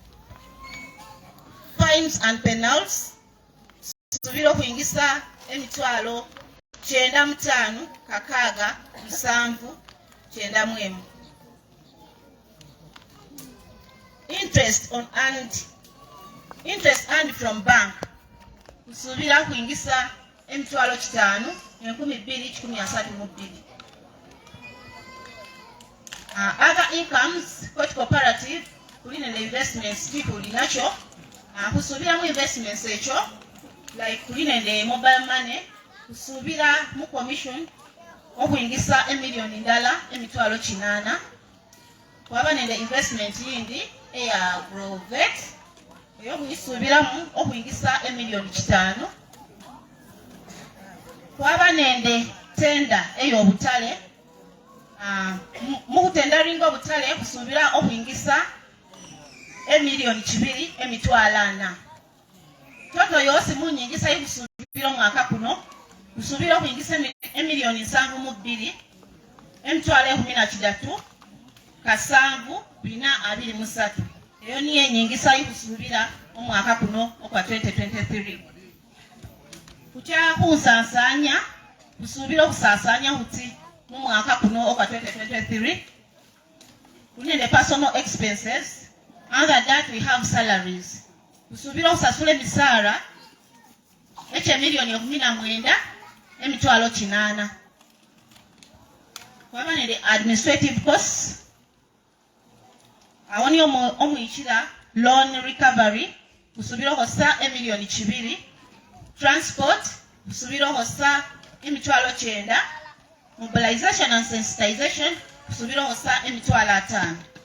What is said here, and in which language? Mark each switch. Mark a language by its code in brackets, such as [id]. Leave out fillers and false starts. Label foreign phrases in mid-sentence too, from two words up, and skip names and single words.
[en] Fines and penalties [luy] usubira okuingisa emitwalo 95 791. [en] Interest earned from bank [luy] usubira kuingisa emitwalo 5 2,132. [en] Other incomes coach cooperative [luy] kulina [en] the investments people [luy] inacho kusubira mu investments echo like kulina [en] the mobile money [luy] kusubira mu commission okuingisa emiliyoni ndala emitwalo 8. Kwaba nende investment yindi eya Grovet eyo kuyisubiramu okuingisa emiliyoni 5. Kwaba nende tenda eyo butale mu tendering obutale kusubira okuingisa emiliyoni 2,400. Toto yose mu nyingisa y'okusubira omwaka kuno kusubira okuingisa emiliyoni 7,2 emitwalo 13 723. Eyo niyo enyingisa y'okusubira omwaka kuno okwa 2023. Kutya kunsasanya kusubira okusasanya kuti mu mwaka kuno okwa 2023 kunende [en] personal expenses. Under that we have salaries [luy] kusubira okusasula emisaala ek'emiliyoni 19 emitwalo 8. Kwaba nende [en] administrative costs [luy] awoni omuyikira [en] loan recovery [luy] kusubira hosa emiliyoni 2 transport kusubira hosa emitwalo 9 [en] mobilization and sensitization [luy] kusubira hosa emitwalo 5